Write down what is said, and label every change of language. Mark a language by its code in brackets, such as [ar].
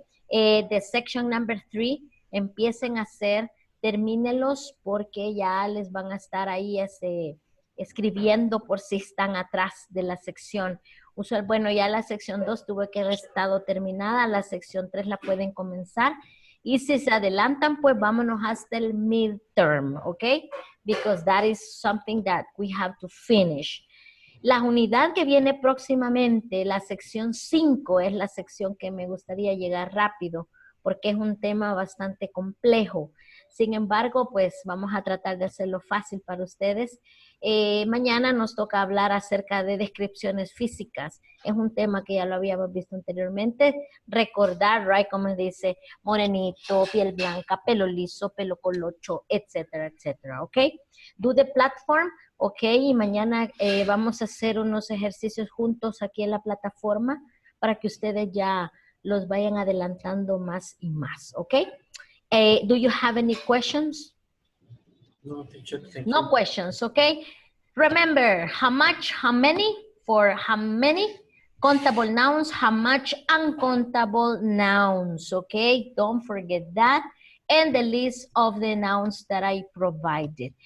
[en] The section number 3, [es] empiecen a hacer, termínelos porque ya les van a estar ahí escribiendo por si están atrás de la sección. Bueno, ya la sección 2 tuvo que haber estado terminada, la sección 3 la pueden comenzar. Y si se adelantan, pues vámonos hasta el midterm, ¿ok? [en] Because that is something that we have to finish. [es] La unidad que viene próximamente, la sección 5, es la sección que me gustaría llegar rápido, porque es un tema bastante complejo. Sin embargo, pues vamos a tratar de hacerlo fácil para ustedes. Mañana nos toca hablar acerca de descripciones físicas. Es un tema que ya lo habíamos visto anteriormente. Recordar, right, como dice, morenito, piel blanca, pelo liso, pelo colocho, etcétera, etcétera, ¿ok? [en] Do the platform, [es] ¿ok? Y mañana vamos a hacer unos ejercicios juntos aquí en la plataforma para que ustedes ya los vayan adelantando más y más, ¿ok? [en] Do you have any questions? No, teacher, thank No you. questions, okay? Remember, how much, how many, for how many countable nouns, how much uncountable nouns, okay? Don't forget that. And the list of the nouns that I provided.